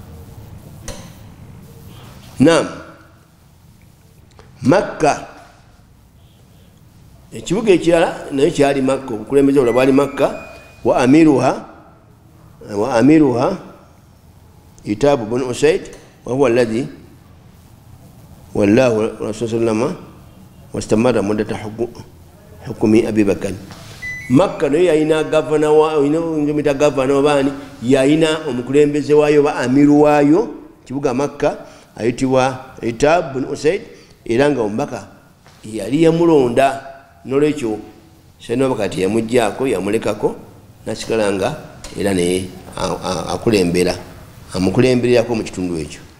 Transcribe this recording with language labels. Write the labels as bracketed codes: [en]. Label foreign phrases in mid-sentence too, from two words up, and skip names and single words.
[lg] Naam, Makka ekibuga ekirala naye kyali Makka, obukulembeze obulala bwali Makka. [ar] وأميرها عتاب بن أسيد وهو الذي ولاه رسول سلم واستمر مدة حكم أبي بكر. [lg] Makka naye yalina gavana wa gavana wabani, yalina omukulembeze waayo ba amiru waayo kibuga Makka ayitibwa Itabu bin Usaid, era nga omubaka yali yamulonda, nolwekyo Sayyidina Abubakar yamuggyako yamulekako nasigala nga era naye amukulembererako mu kitundu ekyo.